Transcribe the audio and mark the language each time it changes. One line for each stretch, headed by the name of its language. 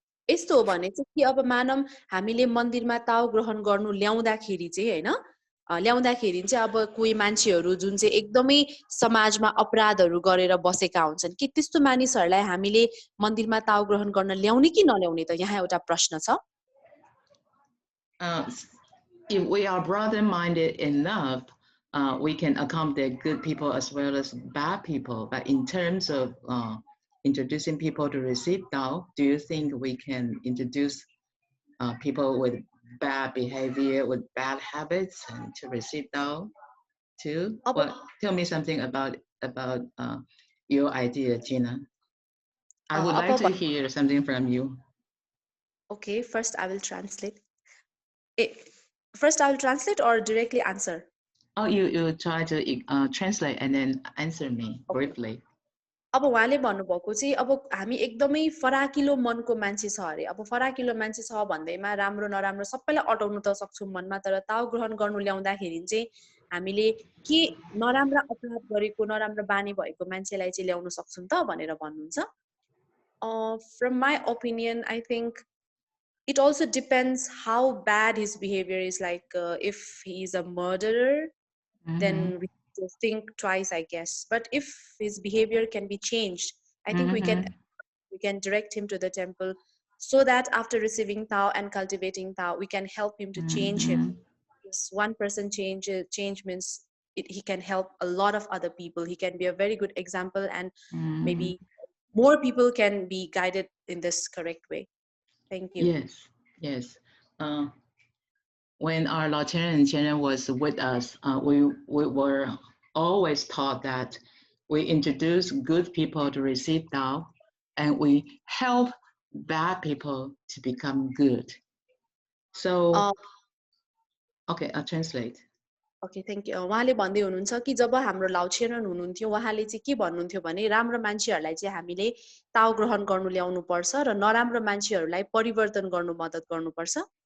Nepali: यस्तो हो भने चाहिँ कि अब मानम हामीले मन्दिरमा ताउ ग्रहण गर्नु ल्याउँदाखेरि चाहिँ हैन ल्याउँदाखेरि चाहिँ अब कोही मान्छेहरू जुन चाहिँ एकदमै समाजमा अपराधहरू गरेर बसेका हुन्छन् कि त्यस्तो मानिसहरूलाई हामीले मन्दिरमा ताउ ग्रहण गर्न ल्याउने कि नल्याउने त यहाँ एउटा प्रश्न छ.
English: If we are broader-minded enough, we can accommodate good people as well as bad people. But in terms of introducing people to receive Tao, do you think we can introduce people with bad behavior, with bad habits, and to receive Tao too? Tell me something about your idea, Gina. I would like to hear something from you. Okay, first I will translate. First I will translate or directly answer? Oh, you try to translate and then answer me briefly.
Nepali: अब उहाँले भन्नुभएको चाहिँ अब हामी एकदमै फराकिलो मनको मान्छे छ अरे अब फराकिलो मान्छे छ भन्दैमा राम्रो नराम्रो सबैलाई अटाउन त सक्छौं मनमा तर ताउ ग्रहण गर्नु ल्याउँदाखेरि चाहिँ हामीले के नराम्रो अपराध गरेको नराम्रो बानी भएको मान्छेलाई चाहिँ ल्याउन सक्छौं त भनेर भन्नुहुन्छ.
English: From my opinion, I think it also depends how bad his behavior is. Like if he is a murderer, then we just think twice, I guess. But if his behavior can be changed, I think we can direct him to the temple, so that after receiving Tao and cultivating Tao, we can help him to change him. Because one person change means he can help a lot of other people. He can be a very good example, and maybe more people can be guided in this correct way. Thank you. Yes. When our Lord Chen was with us, we were always taught that we introduce good people to receive Tao, and we help bad people to become good. So, okay, I'll translate. Okay thank you
Nepali: उहाँले भन्दै हुनुहुन्छ कि जब हाम्रो लाउछेरन हुनुहुन्थ्यो उहाँले चाहिँ के भन्नुहुन्थ्यो भने राम्रो मान्छेहरूलाई चाहिँ हामीले ताउ ग्रहण गर्नु ल्याउनु पर्छ र नराम्रो मान्छेहरूलाई परिवर्तन गर्नु मद्दत गर्नुपर्छ